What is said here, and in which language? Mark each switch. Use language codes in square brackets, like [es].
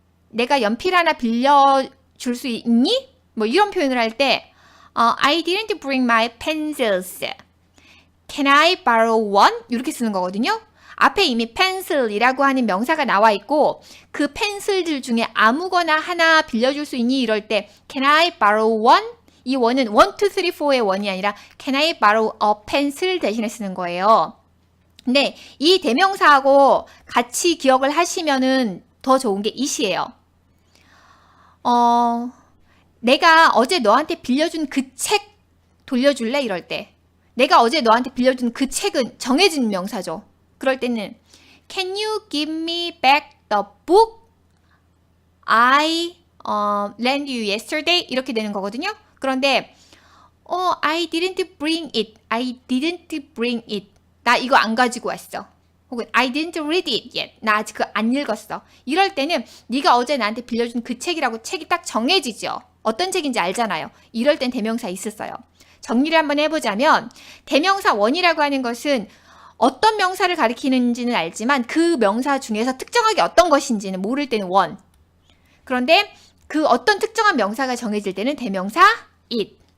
[ko] 내가 연필 하나 빌려줄 수 있니? 뭐 이런 표현을 할 때 [en] I didn't bring my pencils. Can I borrow one? [ko] 이렇게 쓰는 거거든요. 앞에 이미 pencil이라고 하는 명사가 나와 있고 그 펜슬들 중에 아무거나 하나 빌려줄 수 있니? [en] 이럴 때 Can I borrow one? [ko] 이 원은 1, 2, 3, 4의 원이 아니라 [en] Can I borrow a pencil [ko] 대신에 쓰는 거예요. 근데 이 대명사하고 같이 기억을 하시면은 더 좋은 게 이시예요. 내가 어제 너한테 빌려준 그 책 돌려줄래? 이럴 때 내가 어제 너한테 빌려준 그 책은 정해진 명사죠. 그럴 때는 [en] Can you give me back the book I lent you yesterday? [ko] 이렇게 되는 거거든요. 그런데 [en] I didn't bring it. I didn't bring it. [ko] 나 이거 안 가지고 왔어. 혹은 [en] I didn't read it yet. [ko] 나 아직 그거 안 읽었어. 이럴 때는 네가 어제 나한테 빌려준 그 책이라고 책이 딱 정해지죠. 어떤 책인지 알잖아요. 이럴 땐 대명사 있었어요. 정리를 한번 해보자면 대명사 원이라고 하는 것은 어떤 명사를 가리키는지는 알지만 그 명사 중에서 특정하게 어떤 것인지는 모를 때는 원. 그런데 그 어떤 특정한 명사가 정해질 때는 대명사 it.